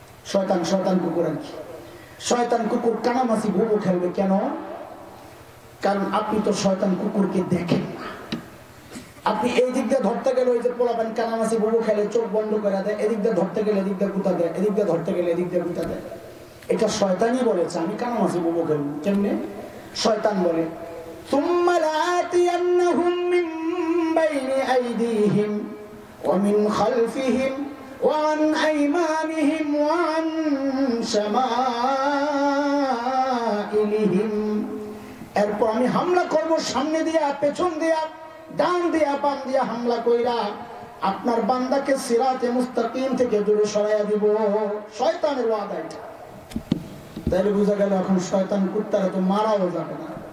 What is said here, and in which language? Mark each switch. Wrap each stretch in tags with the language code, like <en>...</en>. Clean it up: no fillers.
<bn>শয়তান কুকুর আর কি। শয়তান কুকুর কানামাছি ভুবো খেলবে কেন? কারণ আপনি তো শয়তান কুকুরকে দেখেন না। আপনি এই দিক দিয়ে ধরতে গেলে ওই যে পোলাপান কানামাছি ভুবো খেলে, চোখ বন্ধ করে দেয়, এদিক দিয়ে ধরতে গেলে এদিক দিয়ে গুতা দেয়, এদিক দিয়ে ধরতে গেলে এদিক দিয়ে গুতা দেয়। এটা শয়তানই বলেছে আমি কানামাছি ভুবো খেলবো। কেমনে? শয়তান বলে,</bn> <ar>ثم لآتينهم من بين أيديهم ومن خلفهم وعن أيمانهم وعن شمائلهم।</ar> <bn>এরপর আমি হামলা করব সামনে দিয়া, পেছন দিয়া, ডান দিয়া, বাম দিয়া হামলা কইরা আপনার বান্দাকে সিরাতে মুস্তাকিম থেকে দূরে সরাইয়া দিব। শয়তানের ওয়াদা এটা। তাইলে বুঝা গেল এখন শয়তান কুত্তারা তো মারাও যাবে না।</bn>